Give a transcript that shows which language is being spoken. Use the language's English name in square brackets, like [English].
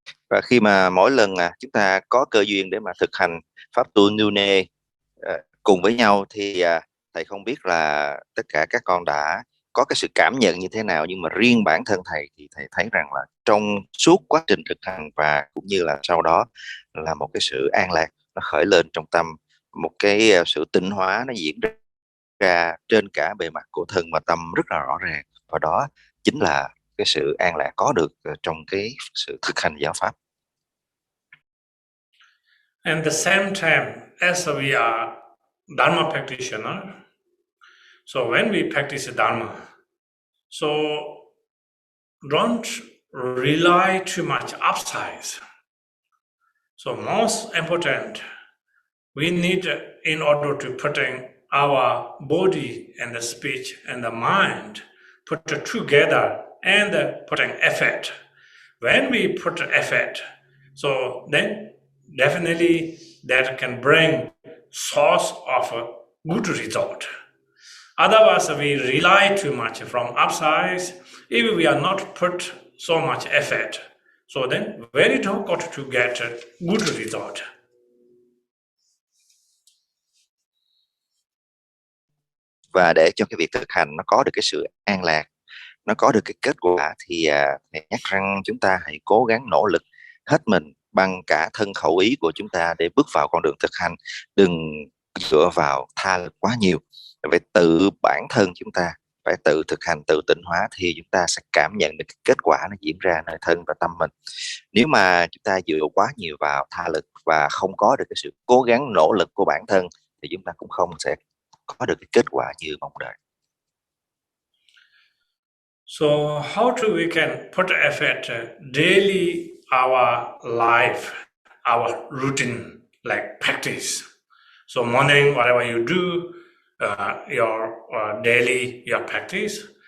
[Vietnamese] Và khi mà mỗi lần chúng ta có cơ duyên để mà thực hành pháp tu Nunnery cùng với nhau thì thầy không biết là tất cả các con đã có cái sự cảm nhận như thế nào, nhưng mà riêng bản thân thầy thì thầy thấy rằng là trong suốt quá trình thực hành và cũng như là sau đó là một cái sự an lạc nó khởi lên trong tâm, một cái sự tịnh hóa nó diễn ra trên cả bề mặt của thân và tâm rất là rõ ràng, và đó chính là cái sự an lạc có được trong cái sự thực hành giáo pháp. [English] And the same time, as we are Dharma practitioner, so when we practice Dharma, so don't rely too much upsides. So most important, we need, in order to putting our body and the speech and the mind put together and putting effort. When we put effort, so then definitely that can bring source of a good result. Otherwise, we rely too much from upsides. If we are not put so much effort, so then very difficult to get a good result. [Vietnamese] Và để cho cái việc thực hành nó có được cái sự an lạc, nó có được cái kết quả thì thầy nhắc rằng chúng ta hãy cố gắng nỗ lực hết mình bằng cả thân khẩu ý của chúng ta để bước vào con đường thực hành. Đừng dựa vào tha lực quá nhiều, phải tự bản thân chúng ta phải tự thực hành, tự tịnh hóa thì chúng ta sẽ cảm nhận được cái kết quả nó diễn ra nơi thân và tâm mình. Nếu mà chúng ta dựa quá nhiều vào tha lực và không có được cái sự cố gắng nỗ lực của bản thân thì chúng ta cũng không sẽ có được cái kết quả như mong đợi. [English] So how do we can put effort daily our life, our routine, like practice? So morning, whatever you do, your daily, your practice.